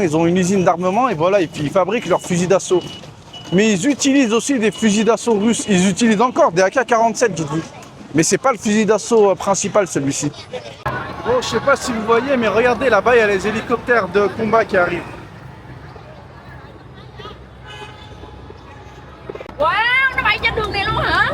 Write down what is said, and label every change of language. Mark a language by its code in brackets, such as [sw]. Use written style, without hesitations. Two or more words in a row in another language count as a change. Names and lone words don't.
[fr] Ils ont une usine d'armement et voilà, ils fabriquent leurs fusils d'assaut. Mais ils utilisent aussi des fusils d'assaut russes. Ils utilisent encore des AK-47, dites-vous. Mais c'est pas le fusil d'assaut principal, celui-ci. Bon, je sais pas si vous voyez, mais regardez, là-bas, il y a les hélicoptères de combat qui arrivent. [vi] Wow, nó bay trên đường này luôn hả?